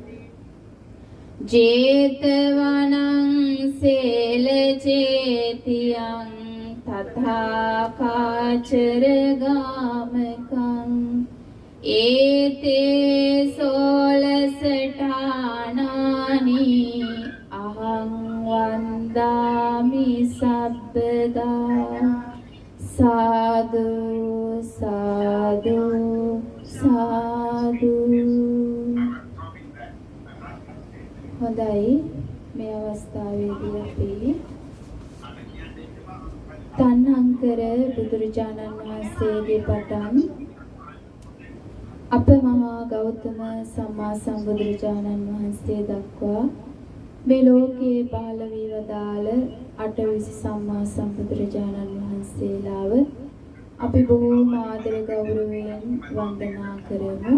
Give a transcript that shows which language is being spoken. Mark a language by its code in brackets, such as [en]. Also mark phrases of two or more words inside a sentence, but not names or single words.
[pi] ජේතවනං සේල චේතියං තථා කාචර ගාමකං ඒතේ සෝලසඨානානි අහං වන්දාමි සබ්බදා සාදු සාදු සාදු. [si] හොඳයි, මේ අවස්ථාවේදී අපි තණ්හංකර බුදුරජාණන් වහන්සේගේ පටන් අප මහා ගෞතම සම්මා සම්බුදුරජාණන් වහන්සේ දක්වා මේ ලෝකයේ පහළ වී වදාළ අටවිසි සම්මා සම්බුදුරජාණන් වහන්සේලාව අපි බොහෝම ආදර ගෞරවයෙන් වන්දනා කරමු.